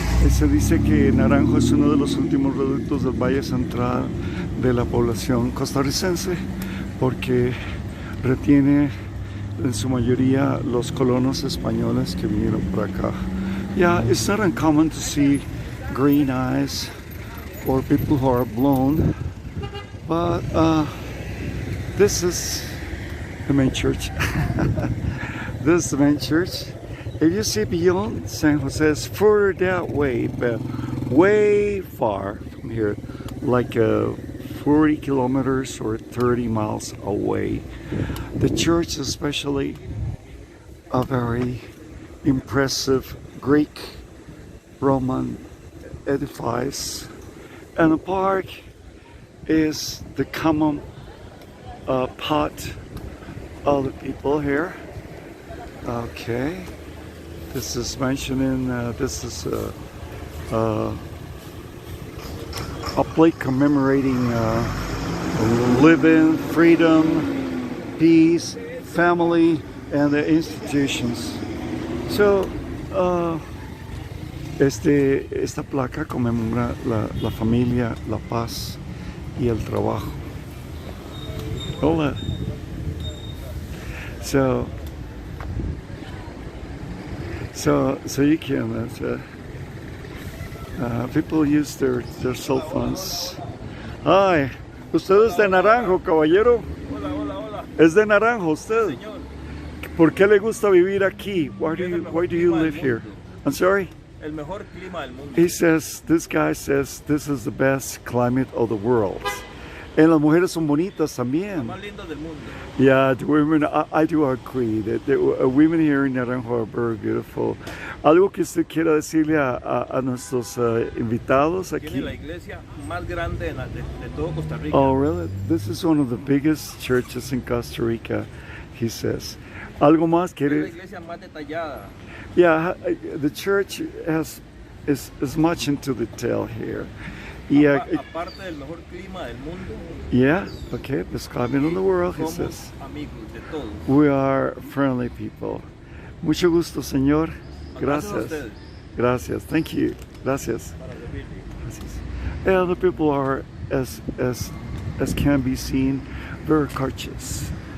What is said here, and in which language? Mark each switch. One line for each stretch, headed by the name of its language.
Spanish: Se dice que Naranjo es uno de los últimos reductos del Valle Central de la población costarricense porque retiene en su mayoría los colonos españoles que vinieron por acá.
English: Yeah, it's not uncommon to see green eyes or people who are blonde, but this is the main church. This is the main church. If you see beyond San Jose, it's further that way, but way far from here, like 40 kilometers or 30 miles away. The church, especially, a very impressive Greek Roman edifice, and the park is the common pot of the people here. Okay. This is mentioning, this is a plate commemorating living, freedom, peace, family, and the institutions.
Spanish: So, esta placa conmemora la familia, la paz y el trabajo. Hola.
English: So you can, people use their cell phones.
Spanish: Ay, usted es de Naranjo, caballero. Hola, hola, hola. Es de Naranjo usted. Sí, señor. ¿Por qué le gusta vivir aquí?
English: Why do you live here? I'm sorry?
Spanish: El mejor clima del mundo.
English: He says, this guy says, this is the best climate of the world.
Spanish: And las mujeres son bonitas también. Más lindas del mundo.
English: Yeah, the women, I do agree that the women here in Naranjo are very beautiful.
Spanish: ¿Algo que usted quiera decirle a nuestros invitados aquí? Tiene la iglesia más grande de todo Costa Rica.
English: Oh, really? This is one of the biggest churches in Costa Rica, he says.
Spanish: ¿Algo más quiere? Es la iglesia más detallada.
English: Yeah, the church is much into detail here. Yeah.
Spanish: Aparte del mejor clima del mundo.
English: Yeah, okay, best climate in the world, he says.
Spanish: Amigos de todos.
English: We are friendly people.
Spanish: Mucho gusto, señor. Gracias. Gracias.
English: Thank you.
Spanish: Gracias. Gracias.
English: And the people are, as can be seen, very courteous.